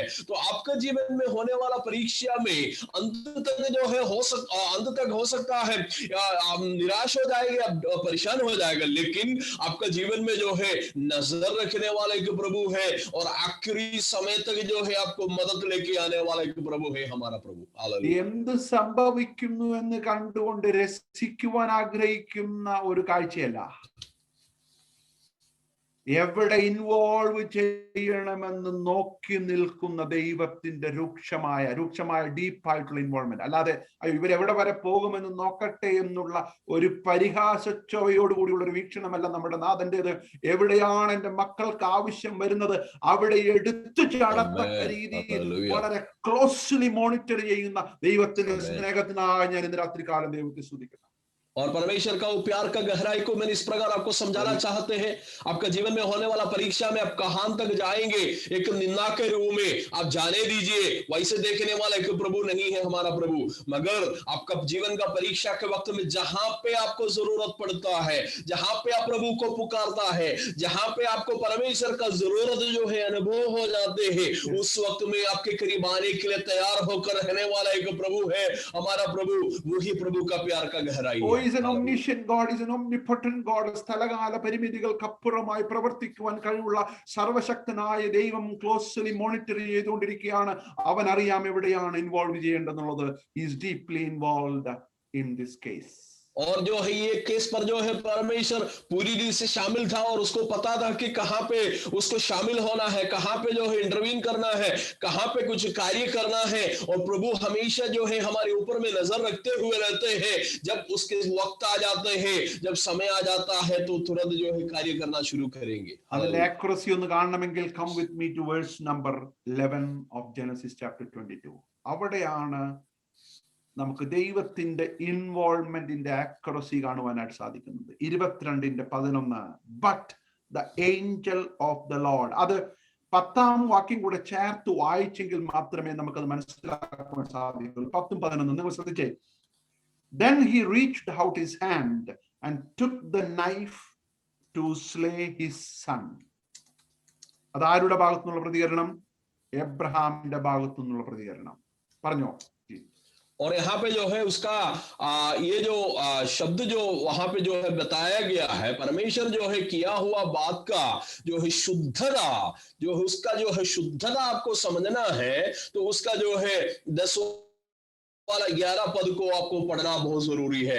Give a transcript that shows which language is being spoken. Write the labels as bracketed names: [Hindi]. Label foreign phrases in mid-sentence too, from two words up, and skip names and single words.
[Hindi] तो आपका जीवन में होने वाला परीक्षा में अंत तक जो है अंत तक हो सकता है आप निराश हो जाएंगे, परेशान हो जाएगा, लेकिन आपका जीवन में जो है नजर रखने वाला एक प्रभु है और आखिरी समय तक जो है आपको मदद लेके आने वाला एक प्रभु है, हमारा प्रभु. [Malayalam] എന്ത് സംഭവിക്കുന്നു എന്ന് കണ്ടുകൊണ്ട് രസിക്കുവാൻ ആഗ്രഹിക്കുന്ന ഒരു കാഴ്ചയല്ല. എവിടെ ഇൻവോൾവ് ചെയ്യണമെന്ന് നോക്കി നിൽക്കുന്ന ദൈവത്തിന്റെ രൂക്ഷമായ ഡീപ്പായിട്ടുള്ള ഇൻവോൾവ്മെന്റ്. അല്ലാതെ ഇവരെവിടെ വരെ പോകുമെന്ന് നോക്കട്ടെ എന്നുള്ള ഒരു പരിഹാസച്ചോയോടുകൂടിയുള്ള ഒരു വീക്ഷണമല്ല നമ്മുടെ നാഥന്റേത്. എവിടെയാണ് എന്റെ മക്കൾക്ക് ആവശ്യം വരുന്നത് അവിടെ എടുത്തു ചാടത്തക്ക രീതിയിൽ വളരെ [English] closely monitor [Malayalam] ചെയ്യുന്ന ദൈവത്തിന്റെ സ്നേഹത്തിനായി ഞാൻ ഇന്ന് രാത്രികാലം ദൈവത്തെ സ്തുതിക്കുന്നു. [Hindi] और परमेश्वर का प्यार का गहराई को मैंने इस प्रकार आपको समझाना चाहते हैं. आपका जीवन में होने वाला परीक्षा में आप कहां तक जाएंगे, एक निंदा के रूप में आप जाने दीजिए. वैसे देखने वाला एक प्रभु नहीं है, हमारा प्रभु. मगर आपका जीवन का परीक्षा के वक्त में जहां पे आपको जरूरत पड़ता है, जहां पे आप प्रभु को पुकारता है, जहां पे आपको परमेश्वर का जरूरत जो है अनुभव हो जाते हैं, उस वक्त में आपके करीब आने के लिए तैयार होकर रहने वाला एक प्रभु है, हमारा प्रभु. वही प्रभु का प्यार का गहराई है. [English] is an omniscient God, is an omnipotent God. [Malayalam] സ്ഥലകാല പരിമിതികൾക്കപ്പുറമായി പ്രവർത്തിക്കുവാൻ കഴിവുള്ള സർവശക്തനായ ദൈവം [English] closely monitor [Malayalam] ചെയ്തുകൊണ്ടിരിക്കുകയാണ്. അവൻ അറിയാം എവിടെയാണ് ഇൻവോൾവ് ചെയ്യേണ്ടതെന്നുള്ളത്. [English] He is deeply involved in this case. [Hindi] और जो है ये केस पर जो है परमेश्वर पूरी रीति से शामिल था और उसको पता था कि कहां पे उसको शामिल होना है, कहां पे जो है इंटरवीन करना है, कहां पे कुछ कार्य करना है। और प्रभु हमेशा जो है हमारे ऊपर में नजर रखते हुए रहते हैं। जब उसके वक्त आ जाते हैं, जब समय आ जाता है, तो तुरंत जो है कार्य करना शुरू करेंगे। [Malayalam] അതിന്റെ [Hindi] हालेलुया। [English] accuracy [Malayalam] ഒന്ന് കാണണമെങ്കിൽ [English] come with me to verse number 11 of Genesis chapter 22. [Malayalam] അവിടെയാണ് നമുക്ക് ദൈവത്തിന്റെ ഇൻവോൾവ്മെന്റിന്റെ ആക്യുറസി കാണുവാനായിട്ട് സാധിക്കുന്നത്. [English] 22:11 But the angel of the Lord. [Malayalam] അത് 10-ാം വാക്യം കൂടെ ചേർത്ത് വായിച്ചെങ്കിൽ മാത്രമേ നമുക്കത് മനസ്സിലാക്കാൻ സാധിക്കുള്ളൂ. 10ഉം 11 നിങ്ങൾ ശ്രദ്ധിച്ചേ. [English] Then he reached out his hand and took the knife to slay his son. [Malayalam] അതാരുടെ ഭാഗത്തു നിന്നുള്ള പ്രതികരണം? എബ്രഹാമിന്റെ ഭാഗത്തു നിന്നുള്ള പ്രതികരണം. പറഞ്ഞോ. [Hindi] और यहाँ पे जो है उसका ये जो शब्द जो वहां पे जो है बताया गया है, परमेश्वर जो है किया हुआ बात का जो है शुद्धता, जो है उसका जो है शुद्धता आपको समझना है, तो उसका जो है 10 वाला 11 पद को आपको पढ़ना बहुत जरूरी है।